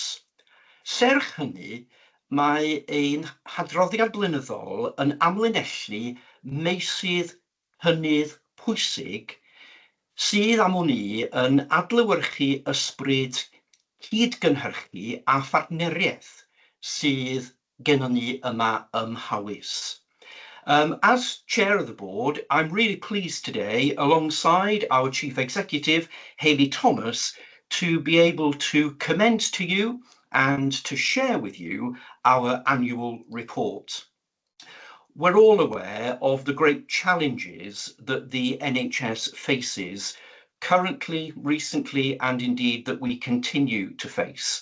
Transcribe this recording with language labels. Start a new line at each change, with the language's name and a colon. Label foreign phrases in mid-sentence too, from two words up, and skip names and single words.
Welsh: Serch hynny, mae ein hadroddiad blynyddol yn amlinellu meysydd hynnydd pwysig sydd am wn i yn adlewyrchu ysbryd cydgynhyrchu a phartneriaeth sydd gennym ni yma ym Mhawys.
English: As chair of the board, I'm really pleased today, alongside our chief executive, Hayley Thomas, to be able to commend to you and to share with you our annual report. We're all aware of the great challenges that the NHS faces currently, recently, and indeed that we continue to face.